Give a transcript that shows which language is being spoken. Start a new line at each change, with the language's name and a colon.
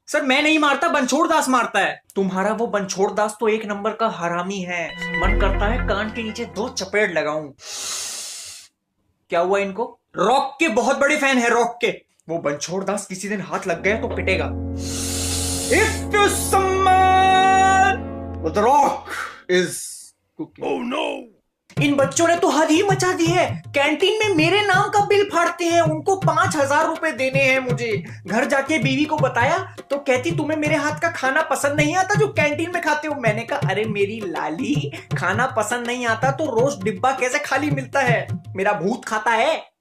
Hindi: Sir मैं नहीं मारता, बनछोड़ दास मारता है। तुम्हारा वो बनछोड़ दास तो 1 नंबर का हरामी है, मन करता है कान के नीचे 2 चपेट लगाऊं। क्या हुआ इनको? रॉक के बहुत बड़े फैन है, रॉक के। वो बनछोड़ दास किसी दिन हाथ लग गया तो पिटेगा।
English: If you smell what the rock is cooking. Oh no!
Hindi: इन बच्चों ने तो हद ही मचा दी है। कैंटीन में मेरे नाम का बिल फाड़ते हैं, उनको 5,000 रुपए देने हैं मुझे। घर जाके बीवी को बताया तो कहती तुम्हें मेरे हाथ का खाना पसंद नहीं आता जो कैंटीन में खाते हो। मैंने कहा अरे मेरी लाली, खाना पसंद नहीं आता तो रोज डिब्बा कैसे खाली मिलता है, मेरा भूत खाता है।